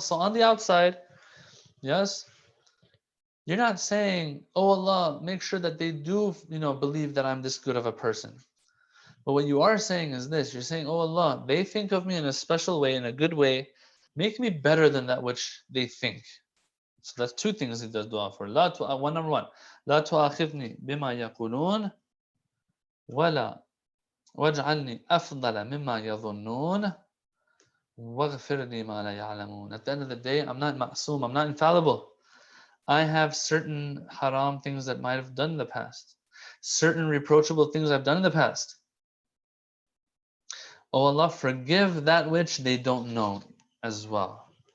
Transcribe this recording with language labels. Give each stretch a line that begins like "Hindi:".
English: So on the outside, yes, you're not saying, oh Allah, make sure that they do, believe that I'm this good of a person. But what you are saying is this. You're saying, oh Allah, they think of me in a special way, in a good way. Make me better than that which they think. So that's 2 things he does dua for. Number one,
Arabic: لا تؤاخذني بما يقولون ولا واجعلني أفضل مما يظنون واغفر لي ما لا يعلمون.
English: At the end of the day, I'm not ma'soom, I'm not infallible. I have certain haram things that might have done in the past, certain reproachable things I've done in the past. Oh Allah, forgive that which they don't know as well.